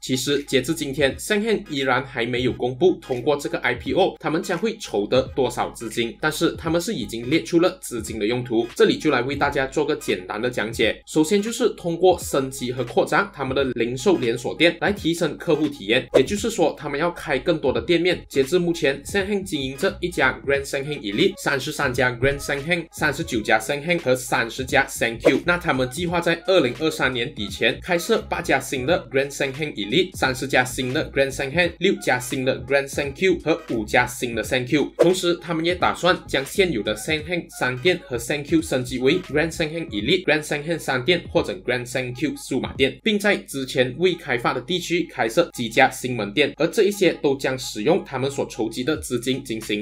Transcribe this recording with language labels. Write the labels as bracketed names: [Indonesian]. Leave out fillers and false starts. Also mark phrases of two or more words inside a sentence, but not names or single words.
[Chinese] 其实截至今天 Seng-Heng 依然还没有公布通过这个 IPO 他们将会筹得多少资金，但是他们是已经列出了资金的用途，这里就来为大家做个简单的讲解。首先就是通过升级和扩张他们的零售连锁店来提升客户体验，也就是说他们要开更多的店面。截至目前 Seng-Heng 经营着一家 Grand Seng-Heng Elite、 33家 Grand Seng-Heng、 39家 Seng-Heng 和30家 Seng-Q。那他们计划在2023年底前开设8家新的 Grand Seng-Heng Elite、 30 家新的 Grand Seng-Heng、 6 家新的 Grand Seng-Q 和5家新的 Seng-Q。同时他们也打算将现有的 Seng-Heng 商店和 Seng-Q 升级为 Grand Seng-Heng Elite、 Grand Seng-Heng 商店或者 Grand Seng-Q 数码店，并在之前未开发的地区开设几家新门店，而这一些都将使用他们所筹集的资金进行。